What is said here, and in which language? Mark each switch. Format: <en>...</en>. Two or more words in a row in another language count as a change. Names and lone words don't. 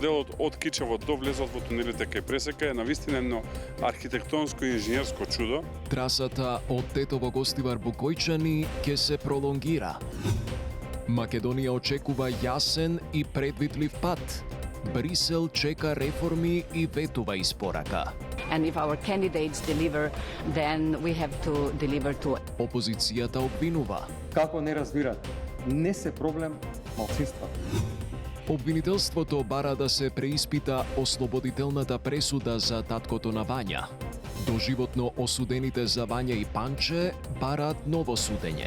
<mk>Делот од Кичево до влезот во тунелите кај Пресека е навистина едно архитектонско и инженерско чудо. Трасата од Тетово Гостивар Букојчани ќе се пролонгира. Македонија очекува јасен и предвидлив пат. Брисел чека реформи и ветува испорака.</mk> <en>And if our candidates deliver, then we have to deliver to.</en> <mk>Опозицијата обвинува. Како не разбират, не се проблем малцинства. Обвинителството бара да се преиспита ослободителната пресуда за таткото на Вања. Доживотно осудените за Вања и Панче бараат ново судење.</mk>